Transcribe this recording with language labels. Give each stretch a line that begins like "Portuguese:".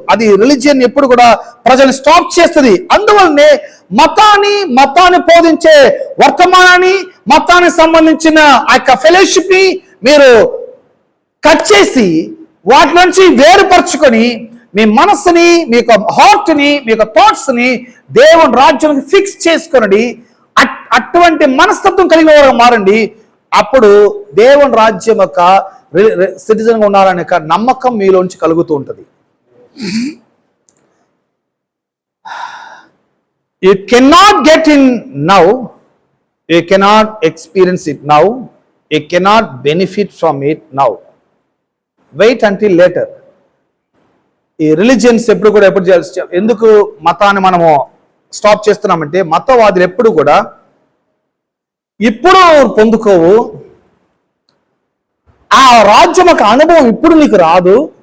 Telugu: అది రిలీజియన్ ఎప్పుడు కూడా ప్రజల్ని స్టాప్ చేస్తుంది. అందువల్లనే మతాన్ని బోధించే వర్తమానాన్ని, మతానికి సంబంధించిన ఆ యొక్క ఫెలోషిప్ ని మీరు కట్ చేసి వాటి నుంచి వేరుపరచుకొని మీ మనస్సుని, మీ యొక్క హార్ట్ ని, మీ యొక్క థాట్స్ ని దేవుని రాజ్యానికి ఫిక్స్ చేసుకొనండి. అటువంటి మనస్తత్వం కలిగిన వారు మారండి. అప్పుడు దేవుని రాజ్యం యొక్క సిటిజన్ గా ఉన్నారనే నమ్మకం మీలోంచి కలుగుతూ ఉంటుంది.
English: You cannot get in now, you cannot experience it now, you cannot benefit from it now. Wait until later.
Telugu: ఈ రిలీజియన్స్ ఎప్పుడు చేయాల్సి, ఎందుకు మతాన్ని మనము స్టాప్ చేస్తున్నామంటే మతవాదులు ఎప్పుడు కూడా ఇప్పుడు పొందుకోవు, ఆ రాజ్యం యొక్క అనుభవం ఇప్పుడు నీకు రాదు.